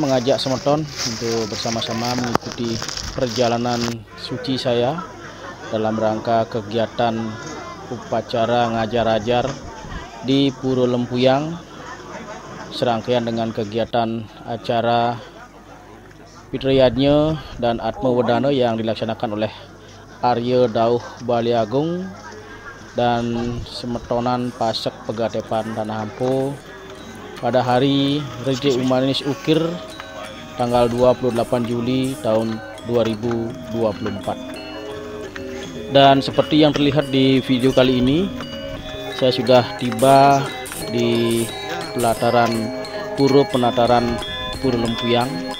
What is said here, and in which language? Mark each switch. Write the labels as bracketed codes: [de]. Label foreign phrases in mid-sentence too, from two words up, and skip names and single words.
[id] mengajak Semeton untuk bersama-sama mengikuti perjalanan suci saya dalam rangka kegiatan upacara ngajar-ajar di Puro Lempuyang, serangkaian dengan kegiatan acara Pitriyadnya dan Atma Wedana yang dilaksanakan oleh Arya Dauh Baliagung dan Semetonan Pasek Pegadepan Tanah Ampo pada hari Rejeki Umanis Ukir tanggal 28 Juli tahun 2024. Dan seperti yang terlihat di video kali ini, saya sudah tiba di pelataran Puro Penataran Puro Lempuyang.